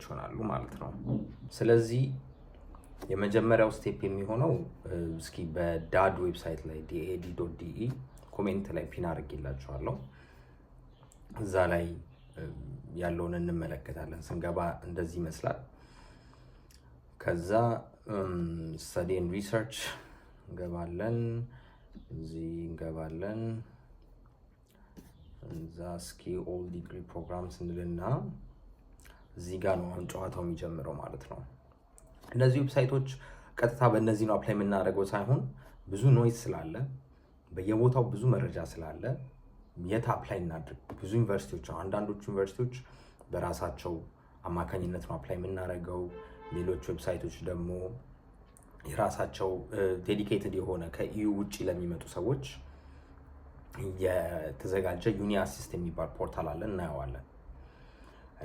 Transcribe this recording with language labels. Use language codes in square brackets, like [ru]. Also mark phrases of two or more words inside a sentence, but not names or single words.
[am] ይሆናሉ ማለት ነው። ስለዚህ የመጀመሪያው ስቴፕ የሚሆነው እስኪ በዳድ ዌብሳይት ላይ dad.de ኮሜንት ላይ ፒን አድርጌላችኋለሁ። እዛ ላይ ያለውን እንመለከታለን። ስንገባ እንደዚህ ይመስላል። ከዛ [en] study and research [am] እንገባለን። እዚህ እንገባለን። እዛ እስኪ [en] all degree programs [am] እንልና እዚህ ጋር ነው አሁን ጨዋታው የሚጀምረው ማለት ነው። እነዚህ ዌብሳይቶች ቀጥታ በእነዚህ ነው አፕላይ የምናደርገው ሳይሆን ብዙ ኖይዝ ስላለ፣ በየቦታው ብዙ መረጃ ስላለ የት አፕላይ እናድርግ? ብዙ ዩኒቨርሲቲዎች፣ አንዳንዶቹ ዩኒቨርሲቲዎች በራሳቸው አማካኝነት ነው አፕላይ የምናደርገው። ሌሎች ዌብሳይቶች ደግሞ የራሳቸው ዴዲኬትድ የሆነ ከኢዩ ውጭ ለሚመጡ ሰዎች የተዘጋጀ ዩኒ አሲስት የሚባል ፖርታል አለ፣ እናየዋለን። እና